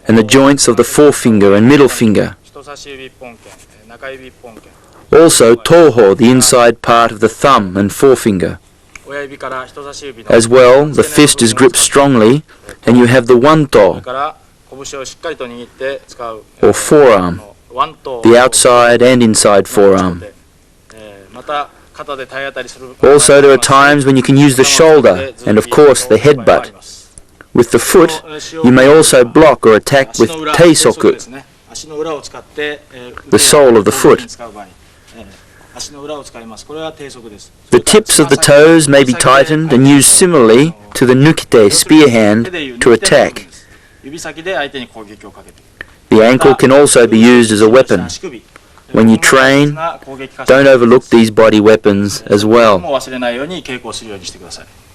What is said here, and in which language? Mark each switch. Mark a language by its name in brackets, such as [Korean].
[English] and the joints of the forefinger and middle finger. [Japanese] 人差し指一本剣、中指一本剣、 [English] Also toho, the inside part of the thumb and forefinger. [Japanese] 親指から人差し指の [English] As well, the fist is gripped strongly, and you have the [Japanese] それ [English] wanto, [Japanese] から拳をしっかりと握って使う [English] or forearm, [Japanese] ワント [English] the outside and inside forearm. [Japanese] また肩で体当たりする [English] Also, there are times when you can use the shoulder, and of course the headbutt. With the foot, you may also block or attack with teisoku, [Japanese] 足の裏を使って [English] the sole of the foot. [Japanese] 足の裏を使います。これは低速です。 [English] The tips of the toes may be tightened and used similarly to the nukite spear hand to attack. [Japanese] 指先で相手に攻撃をかけて [English] The ankle can also be used as a weapon. When you train, don't overlook these body weapons as well. [Japanese] もう忘れないように稽古をするようにしてください。